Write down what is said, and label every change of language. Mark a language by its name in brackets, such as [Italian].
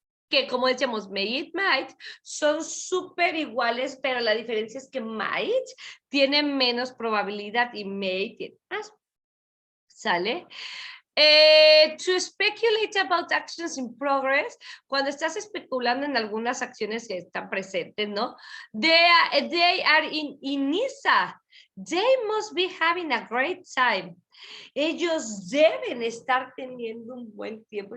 [Spanish] Que como decíamos, may it might, son súper iguales, pero la diferencia es que might tiene menos probabilidad y may tiene más. ¿Sale? [English] To speculate about actions in progress, [Spanish] cuando estás especulando en algunas acciones que están presentes, ¿no? [English] They are in Inisa. They must be having a great time. [Spanish] Ellos deben estar teniendo un buen tiempo.